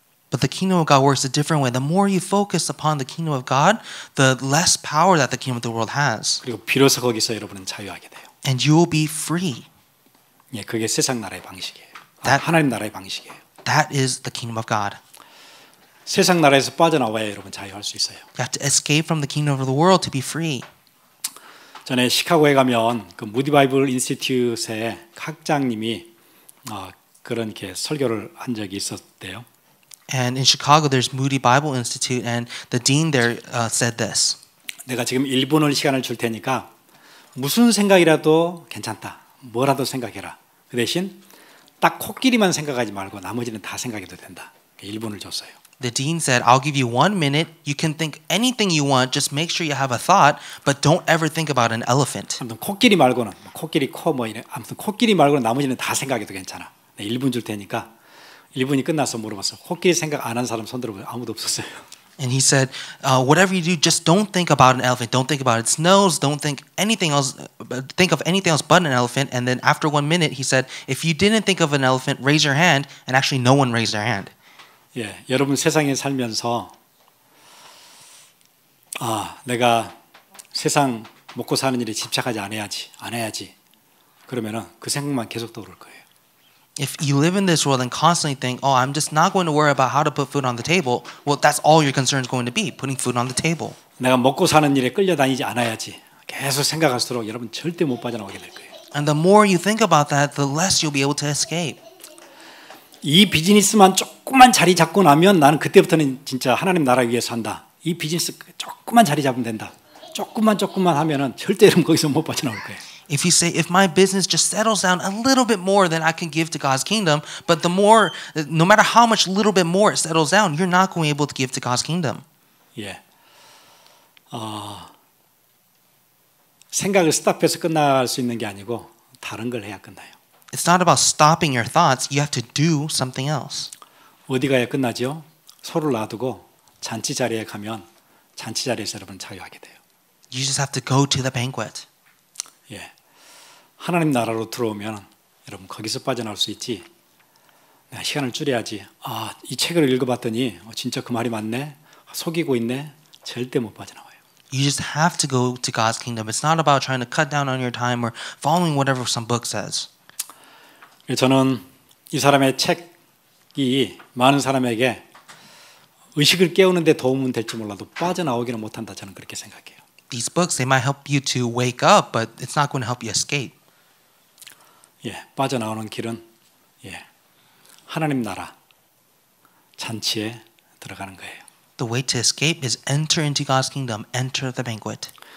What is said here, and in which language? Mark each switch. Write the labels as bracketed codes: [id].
[en] But the kingdom of God works a different way. The more you focus upon the kingdom of God, the less power that the kingdom of the world has. [ko] 그리고 비로소 거기서 여러분은 자유하게 돼요. [en] And you will be free. [ko] 예, 그게 세상 나라의 방식이에요. [en] That- [ko] 하나님 나라의 방식이에요. [en] That is the kingdom of God. [ko] 세상 나라에서 빠져나와야 여러분 자유할 수 있어요. [en] You have to escape from the kingdom of the world to be free. [ko] 전에 시카고에 가면 그 무디 바이블 인스티튜트의 학장님이 그런 이렇게 설교를 한 적이 있었대요. [en] And in Chicago, there's Moody Bible Institute, and the dean there said this. [ko] 내가 지금 1분을 시간을 줄 테니까 무슨 생각이라도 괜찮다. 뭐라도 생각해라. 그 대신 딱 코끼리만 생각하지 말고 나머지는 다 생각해도 된다. 1분을 줬어요. [en] The dean said, I'll give you 1 minute. You can think anything you want. Just make sure you have a thought, but don't ever think about an elephant. [ko] 아무튼 코끼리 말고는 코끼리 코 뭐 이래. 아무튼 코끼리 말고는 나머지는 다 생각해도 괜찮아. 1분 줄 테니까 1분이 끝나서 물어봤어. 코끼리 생각 안 한 사람 손 들어보세요. 아무도 없었어요. [en] And he said, whatever you do, just don't think about an elephant. Don't think about its nose. Don't think anything else. Think of anything else but an elephant. And then after 1 minute, he said, if you didn't think of an elephant, raise your hand. And actually, no one raised their hand. [ko] 예, 여러분 세상에 살면서 내가 세상 먹고 사는 일에 집착하지 안 해야지. 그러면은 그 생각만 계속 떠오를 거예요. [en] If you live in this world and constantly think, oh, I'm just not going to worry about how to put food on the table, well, that's all your concern is going to be, putting food on the table. [ko] 내가 먹고 사는 일에 끌려다니지 않아야지. 계속 생각할수록 여러분 절대 못 빠져나오게 될 거예요. [en] And the more you think about that, the less you'll be able to escape. [ko] 이 비즈니스만 조금만 자리 잡고 나면 나는 그때부터는 진짜 하나님 나라 위해서 한다. 이 비즈니스 조금만 자리 잡으면 된다. 조금만 하면은 절대 여러분 거기서 못 빠져나올 거예요. [en] If you say, if my business just settles down a little bit more, then I can give to God's kingdom. But the more, no matter how much little bit more it settles down, you're not going to be able to give to God's kingdom. [ko] 예. 생각을 스탑해서 끝날 수 있는 게 아니고 다른 걸 해야 끝나요. [en] It's not about stopping your thoughts. You have to do something else. [ko] 어디 가야 끝나죠? 소를 놔두고 잔치 자리에 가면 잔치 자리에서 여러분 자유하게 돼요. [en] You just have to go to the banquet. [ko] 예. 하나님 나라로 들어오면 여러분 거기서 빠져나올 수 있지. 내가 시간을 줄여야지. 이 책을 읽어봤더니 진짜 그 말이 맞네. 속이고 있네. 절대 못 빠져나와요. [en] You just have to go to God's kingdom. It's not about trying to cut down on your time or following whatever some book says. [ko] 저는 이 사람의 책이 많은 사람에게 의식을 깨우는 데 도움은 될지 몰라도 빠져나오기는 못한다. 저는 그렇게 생각해요. [en] These books, they might help you to wake up, but it's not going to help you escape. [ko] 예, 빠져나오는 길은 하나님 나라 잔치에 들어가는 거예요. [en] The way to escape is enter into God's kingdom, enter the banquet.